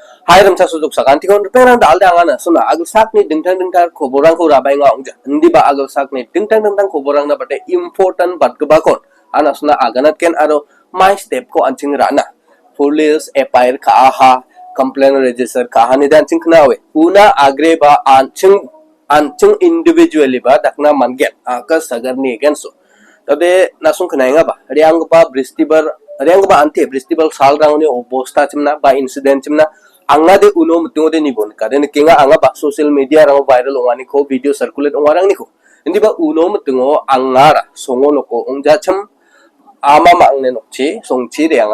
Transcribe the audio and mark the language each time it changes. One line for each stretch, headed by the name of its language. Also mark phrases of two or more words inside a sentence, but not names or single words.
Garo: Hairam sa sudok sak antikon perang dal da angana suna agak sak ni dingtang koborang ko rabai nga ongja ndi ba agak sak ni dingtang koborang na bate important bat ke bakon ana suna aganat ken aro
English: my step
Garo: ko anching rana police epair ka aha
English: complaint register
Garo: ka hani dan ching knawe una agre ba anching individually ba dakna manget Akash Sagar ni against so tade nasung knainga ba riang ba ante bristibar sal rangni obosta chimna ba incident chimna Angade uno mutungode ni bon karen kinga anga ba
English: social media
Garo: rang viral ongani ko
English: video circulate
Garo: ongarang ni ko indi ba uno mutungo angara songo noko ongja cham ama mangne nokchi songchi re